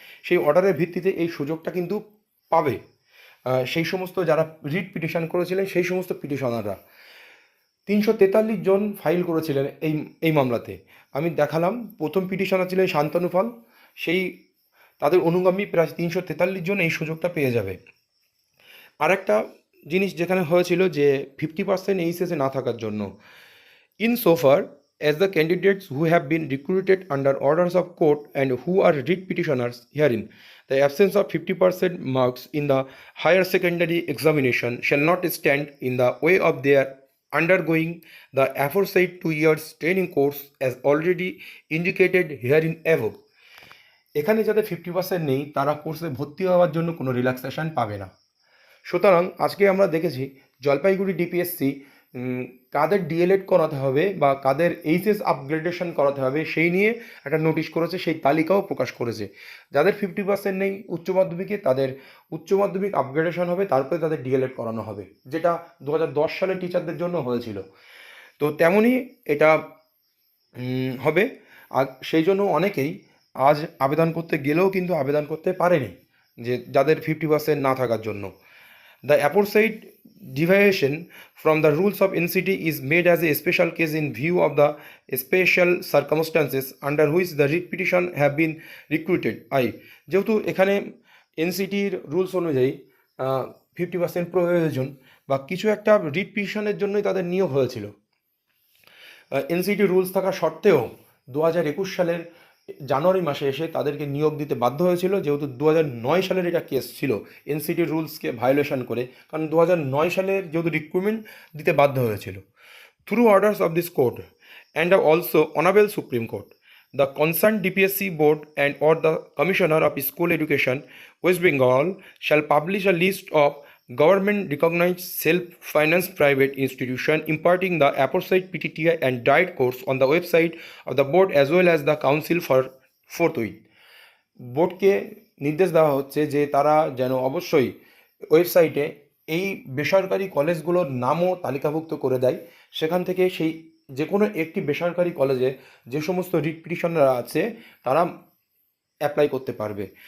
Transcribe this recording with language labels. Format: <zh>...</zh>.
<bn>সেই অর্ডারের ভিত্তিতে এই সুযোগটা কিন্তু পাবে সেই সমস্ত যারা রিট পিটিশন করেছিলেন, সেই সমস্ত পিটিশনাররা। 343 জন ফাইল করেছিলেন এই মামলাতে। আমি দেখালাম, প্রথম পিটিশনার ছিলেন শান্তনু পাল। সেই তাদের অনুগামী প্রায় 343 জন এই সুযোগটা পেয়ে যাবে। আর একটা জিনিস যেখানে হয়েছিল যে 50% এইচএসে না থাকার জন্য,</bn> <en>in so far as the candidates who have been recruited under orders of court and who are writ petitioners herein, the absence of 50% marks in the higher secondary examination shall not stand in the way of their undergoing the aforesaid 2 years training course as already indicated herein above.</en> <bn>এখানে যাদের 50% নেই, তারা কোর্সে ভর্তি হওয়ার জন্য কোনো relaxation পাবে না। সুতরাং আজকে আমরা দেখেছি জলপাইগুড়ি ডিপিএসসি কাদের ডিএলএড করাতে হবে বা কাদের এইচএস আপগ্রেডেশন করাতে হবে সেই নিয়ে একটা নোটিশ করেছে, সেই তালিকাও প্রকাশ করেছে। যাদের 50% নেই উচ্চ মাধ্যমিকে, তাদের উচ্চ মাধ্যমিক আপগ্রেডেশন হবে, তারপরে তাদের ডিএলএড করানো হবে, যেটা 2010 সালে টিচারদের জন্য হয়েছিল। তো তেমনই এটা হবে। আর সেই জন্য অনেকেই আজ আবেদন করতে গেলেও কিন্তু আবেদন করতে পারেনি, যে যাদের 50% না থাকার জন্য।</bn> <en>The aforesaid deviation from the rules of NCT is made as a special case in view of the special circumstances under which the writ petition have been recruited.</en> <bn>যেহেতু এখানে এনসিটির রুলস অনুযায়ী 50% প্রয়োজন বা কিছু একটা রিট পিটিশনের জন্যই তাদের নিয়োগ হয়েছিল। এনসিটি রুলস থাকা সত্ত্বেও 2021 সালের জানুয়ারি মাসে এসে তাদেরকে নিয়োগ দিতে বাধ্য হয়েছিল, যেহেতু 2009 সালের এটা কেস ছিল এনসিটি রুলসকে ভায়োলেশন করে, কারণ 2009 সালের যেহেতু রিক্রুটমেন্ট দিতে বাধ্য হয়েছিল।</bn> <en>Through orders of this court and also Honorable Supreme Court, the concerned DPSC board and or the Commissioner of School Education, West Bengal, shall publish a list of government recognized self-financed private institution imparting the aforesaid PTTI and diet course on the website of the board as well as the council for forthwith.</en> <bn>বোর্ডকে নির্দেশ দেওয়া হচ্ছে যে তারা যেন অবশ্যই ওয়েবসাইটে এই বেসরকারি কলেজগুলোর নামও তালিকাভুক্ত করে দেয়, সেখান থেকে সেই যে কোনো একটি বেসরকারি কলেজে যে সমস্ত রিট পিটিশনাররা আছে তারা অ্যাপ্লাই করতে পারবে।</bn>